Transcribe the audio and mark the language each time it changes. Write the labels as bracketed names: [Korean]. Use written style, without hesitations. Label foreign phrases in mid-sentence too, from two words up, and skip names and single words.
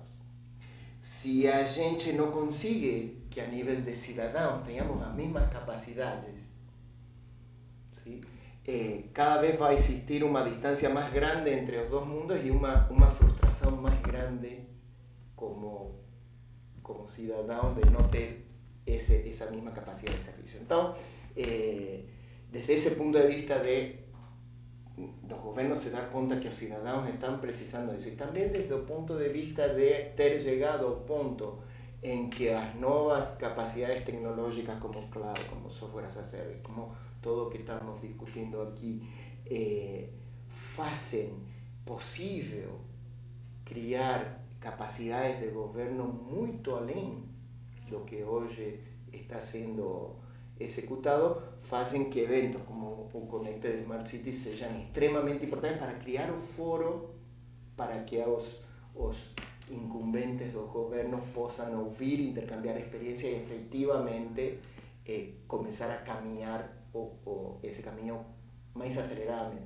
[Portuguese] Se a gente não consegue que a nível de cidadãos tenhamos as mesmas capacidades, ¿sí? Cada vez vai existir uma distância mais grande entre os dois mundos e uma frustração mais grande como cidadão de não ter essa mesma capacidade de serviço. Então, desde esse ponto de vista [Spanish] los gobiernos se dan cuenta que los ciudadanos están precisando eso, y también desde el punto de vista de ter llegado al punto en que las nuevas capacidades tecnológicas como cloud, como [English] software as a service, [Spanish] como todo lo que estamos discutiendo aquí, hacen posible criar capacidades de gobierno muy [Portuguese] além do que [Spanish] hoy está [Portuguese] siendo executado, [Spanish] hacen que eventos como [Portuguese] o Connect de Smart City sejam extremamente importantes para criar o foro para que os incumbentes dos governos possam ouvir, intercambiar experiências e efetivamente começar a caminhar esse caminho mais aceleradamente.